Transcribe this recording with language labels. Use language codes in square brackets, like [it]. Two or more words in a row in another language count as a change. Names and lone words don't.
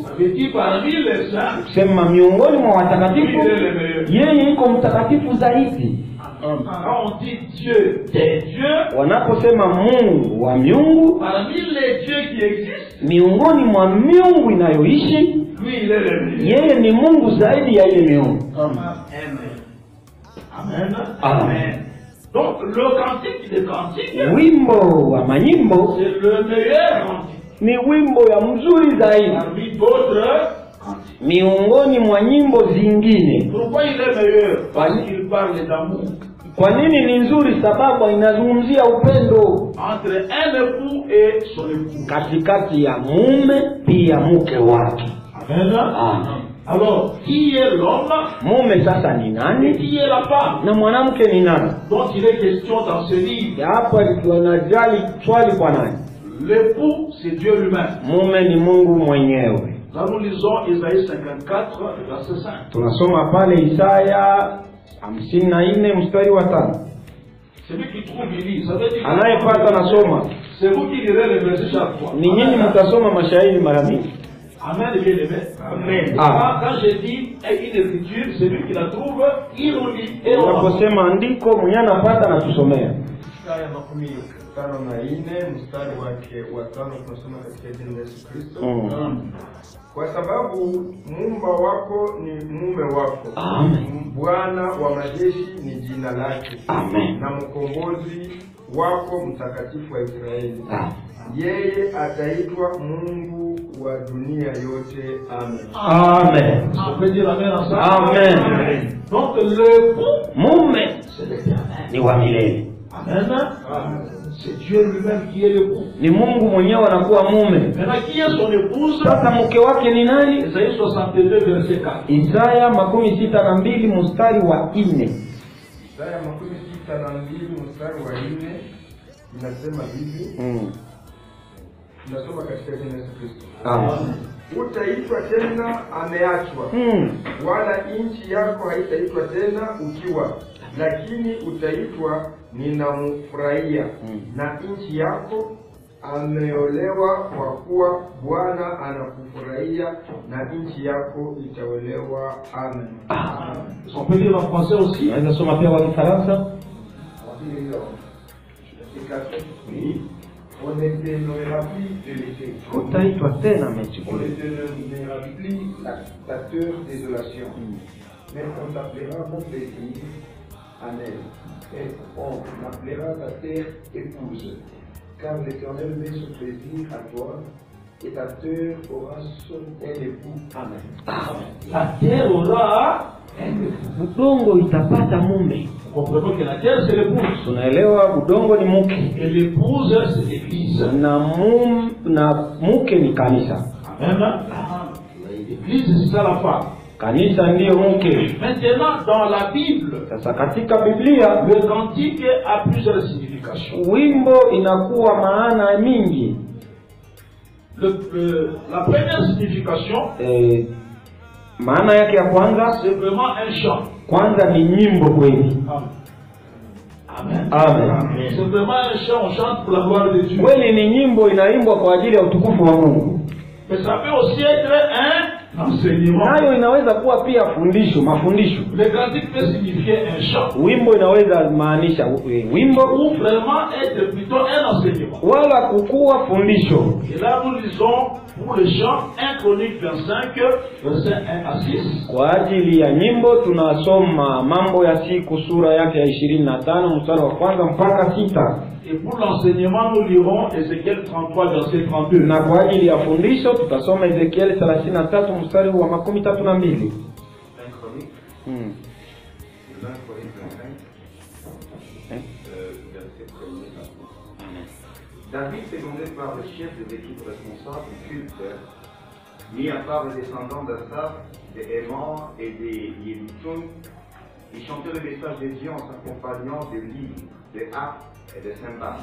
[fr] ça veut dire parmi les saints, [sw] kusema miongoni mwa watakatifu, yeye iko mtakatifu zaidi. [fr] quand on dit Dieu des dieux, [sw] Wanaposema Mungu wa miungu, [fr] parmi les dieux qui existent, [sw] miongoni mwa miungu inayoishi, [fr] lui il est le meilleur. [sw] yeye ni Mungu zaidi ya ile miungu. Amen. Amen. [fr] Donc le cantique des cantiques, [sw] Wimbo wa manyimbo [fr] c'est le meilleur cantique [sw] ni wimbo ya mzuri zaidi [fr] parmi d'autres cantiques. [sw] miongoni mwa nyimbo zingine. [fr] Pourquoi il est meilleur? Parce qu'il parle d'amour. [sw] Kwa nini ni nzuri? Sababu inazungumzia upendo [fr] Entre un époux et son époux. [sw] katikati ya mume pia mke wake. Amen. Amen. [fr] Alors, qui est l'homme [sw] Mume sasa ni [fr] et [sw] nani [fr] qui est la femme? [sw] na mwanamke ni nani? [fr] Donc il est question dans ce livre. [sw] Hapa tunajali swali kwa nani? [fr] L'époux, c'est Dieu lui-même. [sw] Mume ni Mungu mwenyewe. [fr] Là, nous lisons Isaïe 54, verset 5. [sw] Tunasoma pale Isaya 54 mstari wa 5. [fr] Celui qui trouve, il lit. Ça veut dire [sw] Anayepata nasoma. [fr] c'est vous qui lirez les versets chaque fois. [sw] Ni nyinyi mtasoma mashahidi mara mingi. [fr] Amen, bien aimé. Amen. Ah. Quand je dis une écriture, celui qui la trouve, il nous lit. Et on [sw] Unaposema andiko mwenye anapata na tusomea. Isaya 54 mstari wake wa 5 tunasoma katika jina la Yesu Kristo. Kwa sababu muumba wako ni mume wako. Amen. Bwana wa majeshi ni jina lake. Amen. Na mkombozi wako mtakatifu wa Israeli. Amen. Yeye ataitwa Mungu wa dunia yote. Amen. Amen. On peut dire amen ensemble. Amen. Donc l'époux, Mume c'est l'Éternel. ni wa milele. Amen. C'est Dieu lui-même qui est l'époux. Ni Mungu mwenyewe anakuwa mume. Maintenant, qui est son épouse? Sasa mke wake ni nani? Isaïe 62, verset 4. Isaya 62 mstari wa 4. Isaya 62 mstari wa 4 inasema hivi. Tunasoma katika jina la Yesu Kristo. Amen. Utaitwa tena ameachwa, wala nchi yako haitaitwa tena ukiwa, lakini utaitwa ninamfurahia, na nchi yako ameolewa, kwa kuwa Bwana anakufurahia, na nchi yako itaolewa. Amen. [fr] On peut lire en français aussi. [sw] Naweza soma pia kwa Kifaransa. [fr] On ne dénommera plus de l'été. [sw] Utaitwa tena [fr] On [sw] amechukua. [fr] ne dénommera plus la terre désolation. Mais on t'appellera mon plaisir en elle. Et on appellera ta terre épouse. Car l'Éternel met son plaisir à toi, et ta terre aura son époux. Amen. La terre aura un époux. [sw] Udongo itapata mume. [fr] Nous comprenons que la terre, c'est l'épouse. [sw] Tunaelewa udongo ni mke. [fr] Et l'épouse, c'est l'église. [sw] Na mke ni kanisa. Amen. [fr] L'église, c'est ça la femme. [sw] Kanisa ndiyo mke. [fr] Maintenant, dans la Bible, [sw] Sasa katika Biblia [fr] le cantique a plusieurs significations. [sw] wimbo inakuwa maana mingi. [fr] La première signification, [sw] Maana yake ya kwanza, [fr] c'est vraiment un chant. [sw] kwanza ni nyimbo kweli. Amen. Amen. [fr] C'est vraiment un chant, on chante pour la gloire de Dieu. [sw] Kweli ni nyimbo inaimbwa kwa ajili ya utukufu wa Mungu. [fr] Mais ça peut aussi être un enseignement. [sw] Nayo inaweza kuwa pia fundisho, mafundisho. [fr] Le cantique peut signifier un chant. [sw] Wimbo inaweza maanisha wimbo [fr] Ou vraiment être plutôt un enseignement. [sw] wala kukuwa fundisho. [fr] Et là nous lisons pour le chant 1 Chronique 25, verset 1 à 6. [sw] Kwa ajili ya nyimbo tunasoma Mambo ya Siku sura yake ya 25 mstari wa kwanza mpaka 6. [fr] Et pour l'enseignement, nous lirons Ézéchiel 33, verset 32. [sw] Na kwa ajili ya fundisho tutasoma Ezekiel 33 mstari wa 32. [fr] David, secondé par le chef des équipes responsables du culte, mis à part les descendants d'Asaph, des Héman et des Yéduthun, ils chantaient le message de Dieu en s'accompagnant de lyres, de harpes et de cymbales.